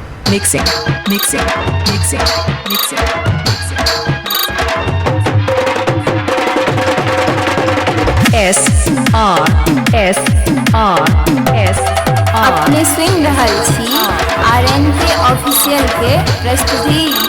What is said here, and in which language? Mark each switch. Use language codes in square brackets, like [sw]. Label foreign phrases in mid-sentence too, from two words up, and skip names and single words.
[en] mixing, mixing, mixing, mixing, mixing. S R S R S R [mai] अपने सुनि रहल छी RNK ऑफिशियल के प्रस्तुति